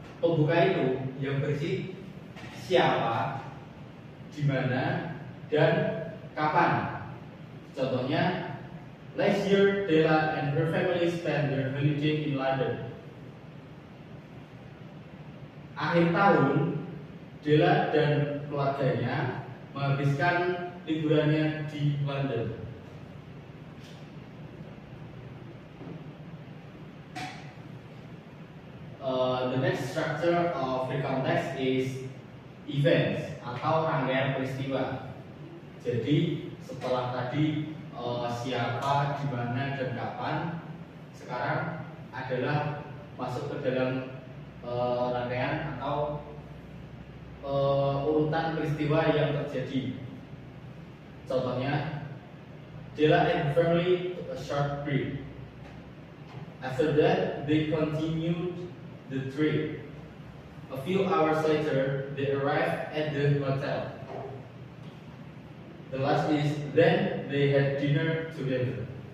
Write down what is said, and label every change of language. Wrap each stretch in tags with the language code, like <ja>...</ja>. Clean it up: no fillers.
<id>Pembuka itu yang berisi siapa, di mana, dan kapan.</id> <en>Contohnya, last year Della and her family spent their holiday in London.</en> <id>Akhir tahun, Della dan keluarganya menghabiskan liburannya di London.</id> <en>The next structure of recount text is events</en> <id>atau rangkaian peristiwa. Jadi setelah tadi siapa, di mana, dan kapan, sekarang adalah masuk ke dalam rangkaian atau urutan peristiwa yang terjadi.</id> <en>Contohnya, Della and family took a short break. After that, they continued the trip. A few hours later, they arrived at the hotel. The last is then they had dinner together.</en>